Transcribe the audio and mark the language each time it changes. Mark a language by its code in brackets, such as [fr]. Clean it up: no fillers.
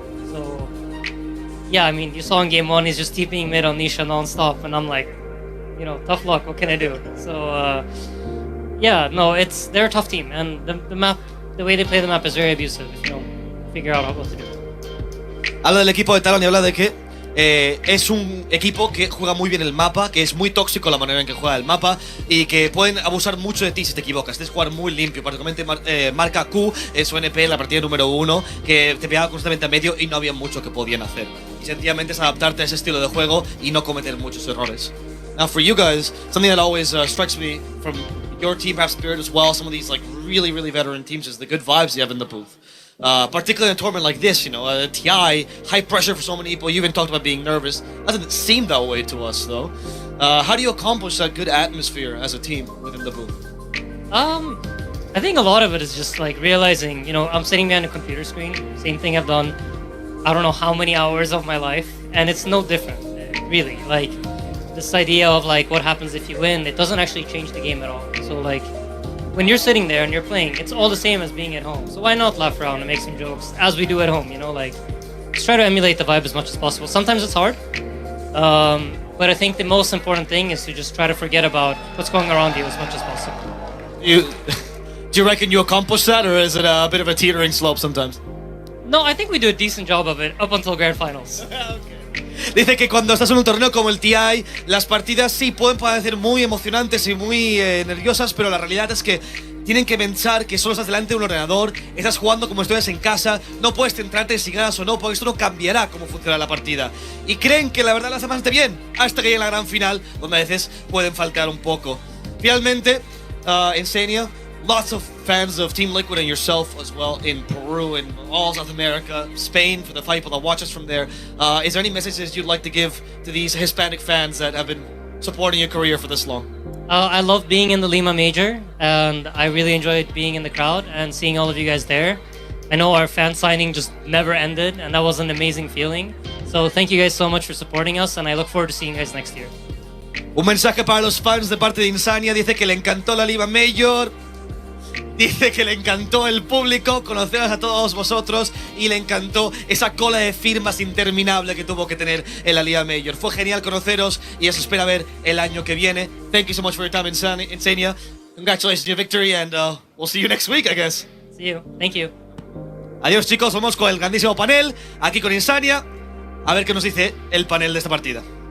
[en] So yeah, I mean, you saw in game 1, he's just TPing mid on Nisha non-stop, and I'm like, you know, tough luck, what can I do? So, yeah, no, they're a tough team, and the map, the way they play the map is very abusive if you don't figure out what to do. [es] Habla del equipo de Talon y habla de que es un equipo que juega muy bien el mapa, que es muy tóxico la manera en que juega el mapa y que pueden abusar mucho de ti si te equivocas. Tienes que jugar muy limpio, particularmente marca Q en su NP en la partida número 1, que te pegaba constantemente a medio y no había mucho que podían hacer. Y sencillamente es adaptarte a ese estilo de juego y no cometer muchos errores. [en] Now for you guys, something that always strikes me from your team, perhaps Spirit as well, some of these like really, really veteran teams, is the good vibes you have in the booth. Particularly in a tournament like this, you know, TI, high pressure for so many people. You even talked about being nervous. Doesn't seem that way to us, though. How do you accomplish that good atmosphere as a team within the booth? I think a lot of it is just like realizing, you know, I'm sitting behind a computer screen. Same thing I've done, I don't know how many hours of my life, and it's no different, really. Like, this idea of like what happens if you win, it doesn't actually change the game at all. So like, when you're sitting there and you're playing, it's all the same as being at home. So why not laugh around and make some jokes as we do at home, you know, like just try to emulate the vibe as much as possible. Sometimes it's hard, but I think the most important thing is to just try to forget about what's going around you as much as possible. Do you reckon you accomplish that, or is it a bit of a teetering slope sometimes? No, I think we do a decent job of it up until Grand Finals. Okay. [es] Dice que cuando estás en un torneo como el TI, las partidas sí pueden parecer muy emocionantes y muy nerviosas, pero la realidad es que tienen que pensar que solo estás delante de un ordenador, estás jugando como si estuvieras en casa, no puedes centrarte si ganas o no, porque esto no cambiará cómo funciona la partida. Y creen que la verdad la hacen bastante bien, hasta que llega la gran final, donde a veces pueden faltar un poco. [en] Finalmente, Insania, lots of fans of Team Liquid and yourself as well in Peru and all South America, Spain, for the people that watch us from there. Is there any messages you'd like to give to these Hispanic fans that have been supporting your career for this long? I love being in the Lima Major, and I really enjoyed being in the crowd and seeing all of you guys there. I know our fan signing just never ended, and that was an amazing feeling. So thank you guys so much for supporting us, and I look forward to seeing you guys next year. [es] Un mensaje para los fans de parte de Insania. Dice que le encantó la Lima Major. Dice que le encantó el público, conoceros a todos vosotros, y le encantó esa cola de firmas interminable que tuvo que tener en la Liga Major. Fue genial conoceros y os espera ver el año que viene. [en] Thank you so much for your time, Insania. Congratulations on your victory, and we'll see you next week, I guess. See you. Thank you. [es] Adiós, chicos. Vamos con el grandísimo panel, aquí con Insania. A ver qué nos dice el panel de esta partida.